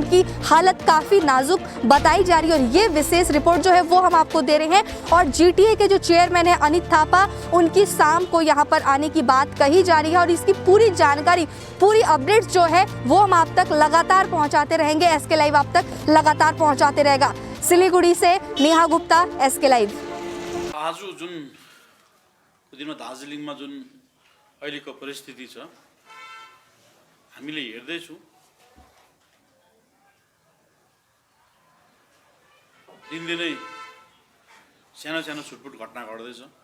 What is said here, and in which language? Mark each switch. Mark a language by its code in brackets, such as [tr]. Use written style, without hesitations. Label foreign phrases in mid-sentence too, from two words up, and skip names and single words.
[hi] उनकी हालत काफ़ी नाजुक बताई जा रही है, और ये विशेष रिपोर्ट जो है वो हम आपको दे रहे हैं। और जीटीए के जो चेयरमैन है अनित थापा, उनकी शाम को यहाँ पर आने की बात कही जा रही है, और इसकी पूरी जानकारी, पूरी अपडेट्स जो है वो हम आप तक लगातार पहुँचाते रहेंगे। एसके लाइव आप तक लगातार पहुँचाते रहेगा। सिलीगुड़ी से नेहा गुप्ता, एसके लाइव। [ne] आज जुन दिनमा दार्जिलिङमा जुन अहिलेको परिस्थिति छ हामीले हेर्दैछौँ, दिनदिनै सानो सानो छुटपुट घटना घट्दैछ।